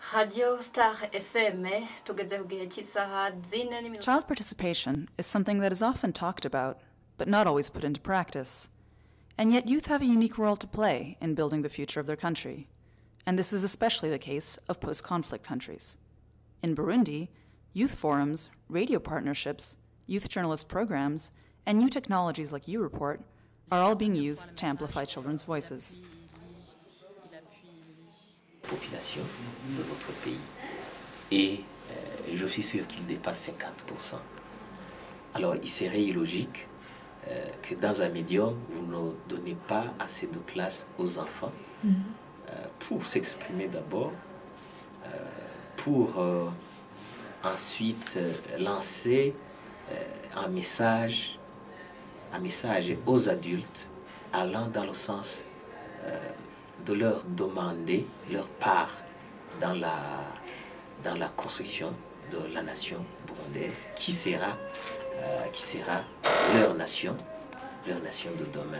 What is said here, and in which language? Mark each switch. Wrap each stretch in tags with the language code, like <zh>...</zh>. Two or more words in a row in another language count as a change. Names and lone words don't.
<rn>Radio Star FM tugeze ku gihe cy'isaha 4</rn> <en>Child participation is something that is often talked about, but not always put into practice. And yet youth have a unique role to play in building the future of their country. And this is especially the case of post-conflict countries. In Burundi, youth forums, radio partnerships, youth journalist programs, and new technologies like U-report are all being used to amplify children's voices.</en> <fr>Population de notre pays et je suis sûr qu'il dépasse 50%. Alors il serait illogique que dans un médium vous ne donnez pas assez de place aux enfants pour s'exprimer d'abord, pour ensuite lancer un message aux adultes allant dans le sens de leur demander leur part dans la construction de la nation burundaise, qui sera leur nation de demain.</fr>